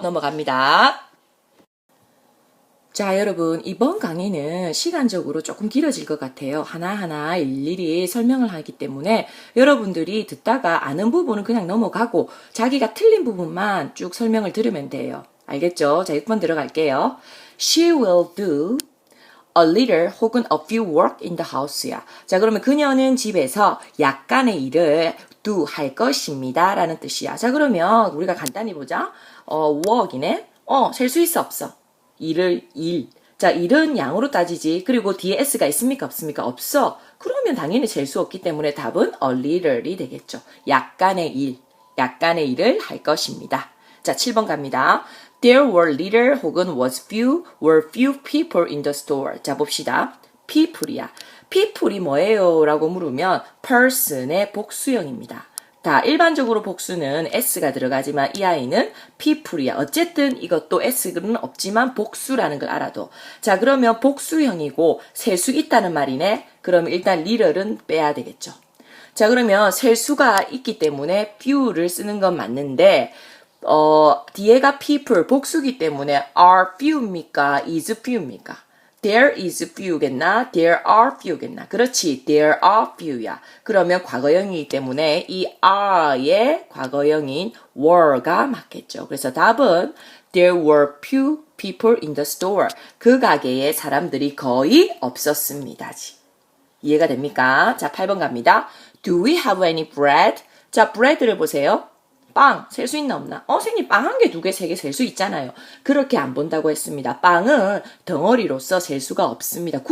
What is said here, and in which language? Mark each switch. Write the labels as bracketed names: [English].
[Korean] 넘어갑니다. 자, 여러분, 이번 강의는 시간적으로 조금 길어질 것 같아요. 하나하나 일일이 설명을 하기 때문에 여러분들이 듣다가 아는 부분은 그냥 넘어가고 자기가 틀린 부분만 쭉 설명을 들으면 돼요. 알겠죠? 자, 6번 들어갈게요. [English] She will do a little 혹은 a few work in the house야. [Korean] 자, 그러면 그녀는 집에서 약간의 일을 do 할 것입니다. 라는 뜻이야. 자, 그러면 우리가 간단히 보자. work이네. 셀 수 있어, 없어? 일. 자, 일은 양으로 따지지. 그리고 뒤에 s가 있습니까? 없습니까? 없어. 그러면 당연히 셀 수 없기 때문에 답은 a little이 되겠죠. 약간의 일을 할 것입니다. 자, 7번 갑니다. [English] There were little 혹은 were few people in the store. [Korean] 자, 봅시다. people이야. people이 뭐예요? 라고 물으면 person의 복수형입니다. 자, 일반적으로 복수는 s가 들어가지만 이 아이는 people이야. 어쨌든 이것도 s는 없지만 복수라는 걸 알아도. 자, 그러면 복수형이고 셀 수 있다는 말이네. 그러면 일단 little은 빼야 되겠죠. 자, 그러면 셀 수가 있기 때문에 few를 쓰는 건 맞는데 뒤에가 people, 복수기 때문에 are few입니까? is few입니까? [English] There is few겠나? There are few겠나? [Korean] 그렇지, [English] there are few야. [Korean] 그러면 과거형이기 때문에 이 are의 과거형인 were가 맞겠죠. 그래서 답은 [English] There were few people in the store. [Korean] 그 가게에 사람들이 거의 없었습니다지. 이해가 됩니까? 자, 8번 갑니다. [English] Do we have any bread? [Korean] 자, bread를 보세요. 빵, 셀 수 있나 없나? 선생님, 빵 한 개, 두 개, 세 개 셀 수 있잖아요. 그렇게 안 본다고 했습니다. 빵은 덩어리로서 셀 수가 없습니다.